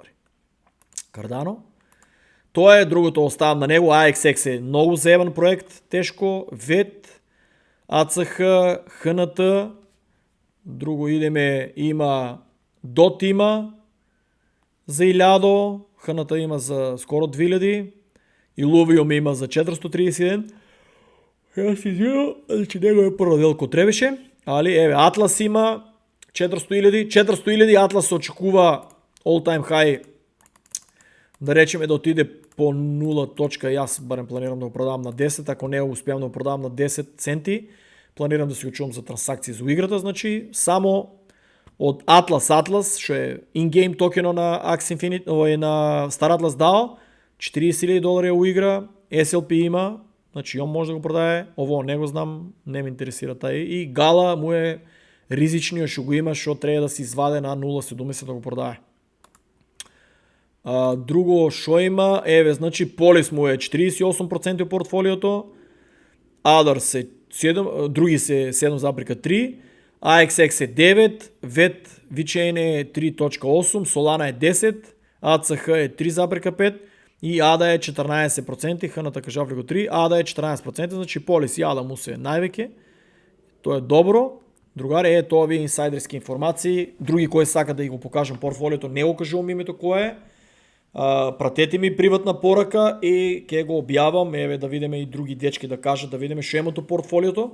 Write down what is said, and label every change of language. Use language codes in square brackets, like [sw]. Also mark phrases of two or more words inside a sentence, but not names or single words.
[mk] Cardano. Тоа е, другото оставам на него, AXX е много заебан проект, тешко, VET, ACH, HNT, друго идеме, има DOT има за 1000, HNT има за скоро 2000, Illuvium има за 431. Јас си извинувам, че него е прва делко требеше, али еве, Atlas има 400,000, Atlas се очекува [en] all time high, [mk] да речеме да отиде по 0 точка, јас барем планирам да го продавам на 10, ако не успеам да го продавам на 10 центи, планирам да си го чувам за трансакции за играта, значи само од Atlas, што е in-game токено на Axie Infinity, на Star Atlas DAO, $40,000 у игра, SLP има, значи он може да го продаде, ово не го знам, не ме интересира тај, и Gala му е ризичниот што го има, што треба да се изваде на 0,70 да го продаде. Друго што има, еве, значи Полис му е 48% од портфолиото, Others е 7, други се 7,3, AXX е 9, VET VeChain е 3.8, Solana е 10, ACH е 3,5 и ADA е 14%, HNT кажав ли го 3, ADA е 14%, значи Полис и ADA му се највеќе, тоа е добро. Другари, тоа ви инсайдерски информации, други кои сака да го покажам портфолиото, не го кажувам името кој е, пратете ми приватна порака и ќе го објавам, еве да видиме и други дечки да кажат, да видиме што името портфолиото.